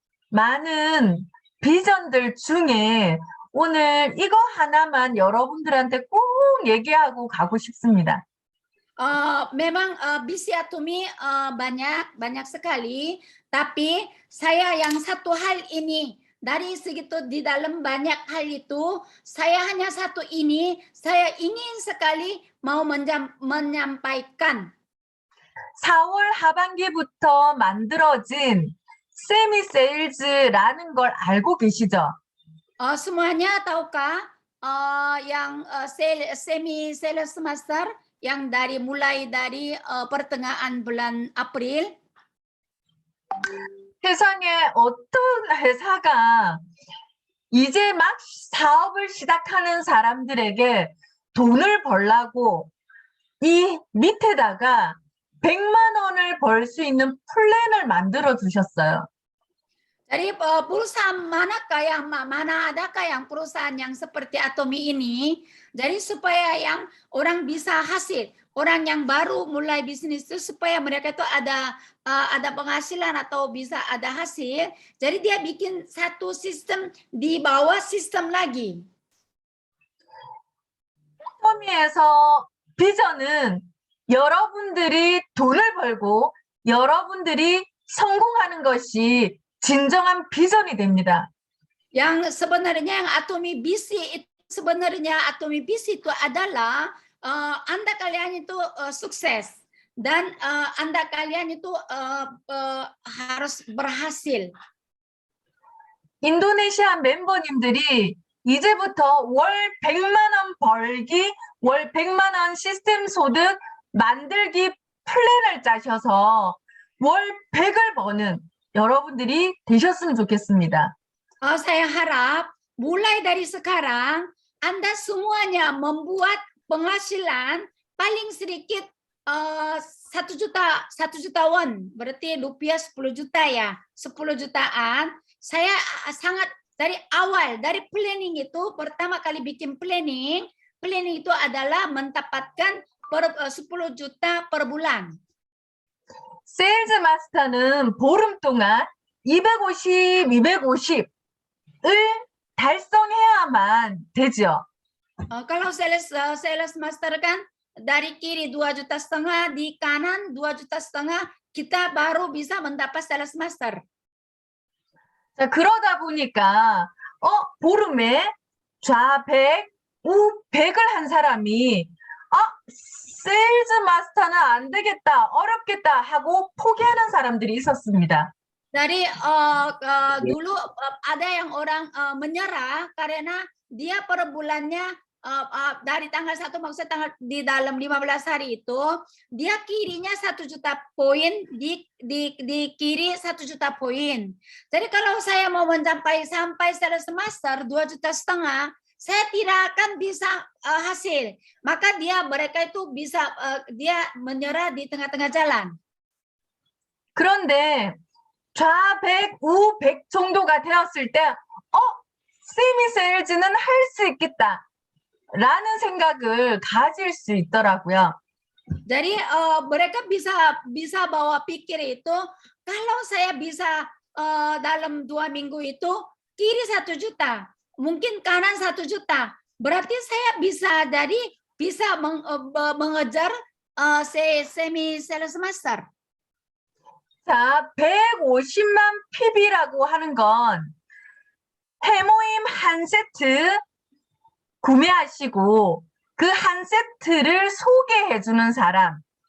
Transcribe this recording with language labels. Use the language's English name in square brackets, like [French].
[Korean] 많은 비전들 중에 오늘 이거 하나만 여러분들한테 꼭 얘기하고 가고 싶습니다. [Indonesian] Memang bisi atomi banyak sekali, tapi saya yang satu hal ini dari segitu di dalam banyak hal itu, saya hanya satu ini, saya ingin sekali mau menyampaikan. [Korean] 4월 하반기부터 만들어진 세미세일즈라는 걸 알고 계시죠? [Indonesian] Semuanya tahukah yang semi sales master yang mulai dari pertengahan bulan April? [Korean] 세상에 어떤 회사가 이제 막 사업을 시작하는 사람들에게 돈을 벌라고 이 밑에다가 100만 원을 벌 수 있는 플랜을 만들어 주셨어요. [Indonesian] Jadi perusahaan mana adakah yang perusahaan yang seperti Atomi ini? Jadi supaya yang orang bisa hasil, orang yang baru mulai bisnis itu supaya mereka itu ada penghasilan atau bisa ada hasil. Jadi dia bikin satu sistem di bawah sistem lagi. [Korean] 토미에서 비전은 여러분들이 돈을 벌고 여러분들이 성공하는 것이 진정한 비전이 됩니다. [Indonesian] Yang sebenarnya yang Atomi BC itu sebenarnya Atomi BC itu adalah Anda kalian itu sukses dan Anda kalian itu harus berhasil. [Korean] 인도네시아 멤버님들이 이제부터 월 100만 원 벌기, 월 100만 원 시스템 소득 만들기 플랜을 짜셔서 월 100을 버는 여러분들이 되셨으면 좋겠습니다. [Indonesian] Saya harap mulai dari sekarang Anda semuanya membuat penghasilan paling sedikit 1 juta won, berarti rupiah 10 juta ya, 10 jutaan. Saya sangat dari awal, dari planning itu, pertama kali bikin planning itu adalah mendapatkan 10 juta per bulan. [Korean] 세일즈 마스터는 보름 동안 250을 달성해야만 되죠. [Indonesian] Kalau sales master kan dari kiri 2,5 juta, di kanan 2,5 juta, kita baru bisa mendapat sales master. [Korean] 자, 그러다 보니까 보름에 좌100, 우100을 한 사람이 세일즈 마스터는 안 되겠다, 어렵겠다 하고 포기하는 사람들이 있었습니다. [Indonesian] Dari dulu ada yang orang menyerah karena dia per bulannya dari tanggal 1 maksudnya tanggal di dalam 15 hari itu dia kirinya 1 juta poin di kiri 1 juta poin. Jadi kalau saya mau mencapai sampai sales master 2,5 juta, saya tidak akan bisa hasil. Maka mereka itu bisa dia menyerah di tengah-tengah jalan. [Korean] 그런데 좌100, 우100 정도가 되었을 때 세미 세일즈는 할 수 있겠다 라는 생각을 가질 수 있더라고요. [Indonesian] Jadi mereka bisa bawa pikir itu, kalau saya bisa dalam 2 minggu itu kiri 1 juta, mungkin kanan 1 juta, berarti saya bisa mengejar semi sales master. [Korean] 자, 150만 PB라고 하는 건 해모임 한 세트 구매하시고 그 한 세트를 소개해주는 사람.